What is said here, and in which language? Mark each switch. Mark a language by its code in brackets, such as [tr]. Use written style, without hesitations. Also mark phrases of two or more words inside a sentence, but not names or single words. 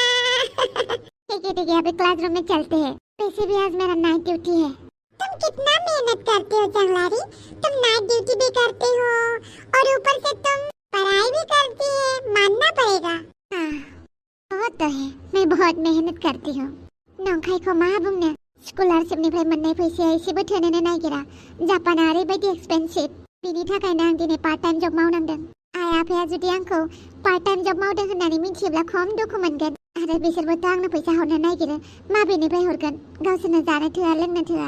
[hi] ठीक है, अभी क्लासरूम में चलते हैं। वैसे भी आज मेरा [en] night duty [hi] है। तुम कितना मेहनत करते हो जंगलारी, तुम [en] night duty [hi] भी करते हो और ऊपर से तुम पढ़ाई भी करती है, मानना पड़ेगा। हाँ, बहुत तो है, मैं बहुत मेहनत करती हूँ। [brx] नंखाई को मा बुंनो, स्कॉलारशिपनिफ्राय मोननाय फैसाया एसेबो थोनोनो नागिरा। जापाना ओरैबायदि एक्सपेन्सिभ, बिनि थाखायनो आं दिनै [en] part time job [brx] मावनांदों। आइ आफाया जुदि आंखौ [en] part time job [brx] मावदों होननानै मिथियोब्ला खम दुखु मोनगोन। आरो बिसोरबोथ' आंनो फैसा हरनो नागिरो, माबेनिफ्राय हरगोन, गावसोरनो जानो थोआ लोंनो थोआ।